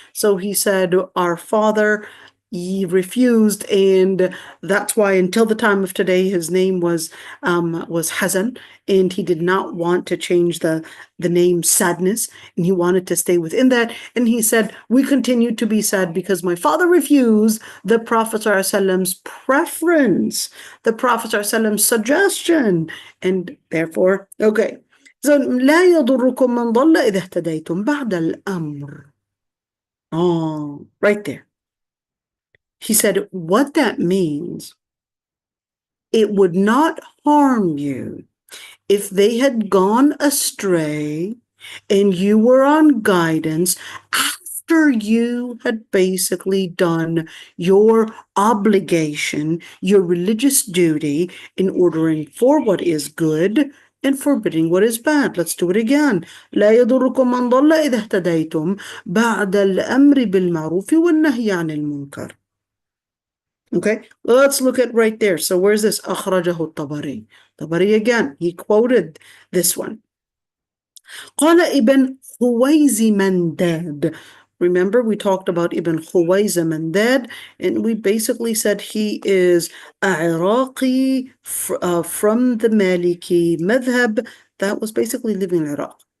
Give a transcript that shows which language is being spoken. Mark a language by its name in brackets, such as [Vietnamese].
[English] So he said, our father, he refused, and that's why until the time of today his name was Hazan, and he did not want to change the name Sadness, and he wanted to stay within that. And he said, we continue to be sad because my father refused the Prophet ﷺ's preference, the Prophet ﷺ's suggestion, and therefore, okay. [Arabic] So لا يضركم من ضل إذا اهتديتم بعد الأمر. [English] Oh, right there. He said, what that means, it would not harm you if they had gone astray and you were on guidance after you had basically done your obligation, your religious duty in ordering for what is good and forbidding what is bad. Let's do it again. [Arabic] لا يضركم من ضل إذا اهتديتم بعد الأمر بالمعروف والنهي عن المنكر. [English] Okay, let's look at right there. So where's this? [Arabic] أخرجه الطبري. [English] Tabari again, he quoted this one. [Arabic] قال ابن خويزمنداد. [English] Remember, we talked about Ibn Khuwaizmandad, and we basically said he is Iraqi from the Maliki madhab that was basically living in Iraq.